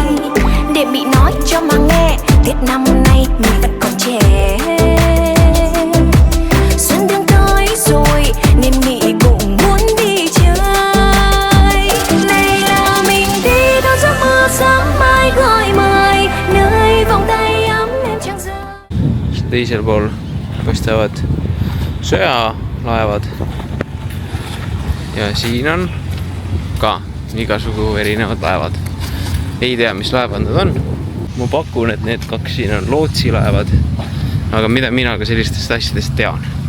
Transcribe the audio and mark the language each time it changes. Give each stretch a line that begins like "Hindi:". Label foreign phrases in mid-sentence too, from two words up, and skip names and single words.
Vietnamese: Để Mỹ nói cho mà nghe Tết năm nay mình vẫn còn trẻ. Xuân đang tới rồi nên Mỹ cũng muốn đi chơi. Này là mình đi đâu giấc mơ sáng mai gọi mời nơi vòng tay ấm em chẳng rơi.
Estonian: Teisel pool paistavad sõjalaevad ja siin on ka igasugu erinevad laevad. Ei tea, mis laevad nad on. Ma pakun, et need kaks siin on lootsilaevad, aga mida mina ka sellistest asjadest tean.